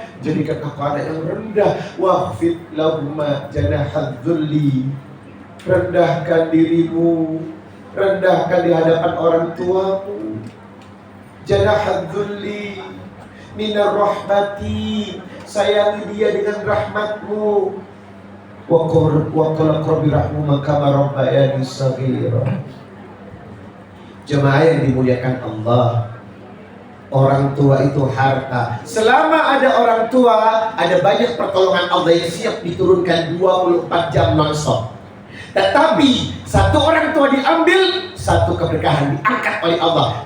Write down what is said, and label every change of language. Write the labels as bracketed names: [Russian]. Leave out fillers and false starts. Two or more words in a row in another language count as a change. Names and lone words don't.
[Indonesian] Jadikan aku anak yang rendah. [Arabic] واخفض لهما جناح الذل. [Indonesian] Rendahkan dirimu, rendahkan di hadapan orang tuamu. [Arabic] جناح الذل من الرحمة. [Indonesian] Sayangi dia dengan rahmatmu. [Arabic] وقل رب ارحمهما كما ربياني صغيرا. [Indonesian] Jemaah yang dimuliakan Allah, orang tua itu harta. Selama ada orang tua, ada banyak pertolongan Allah yang siap diturunkan 24 jam non-stop. Tetapi satu orang tua diambil, satu keberkahan diangkat oleh Allah.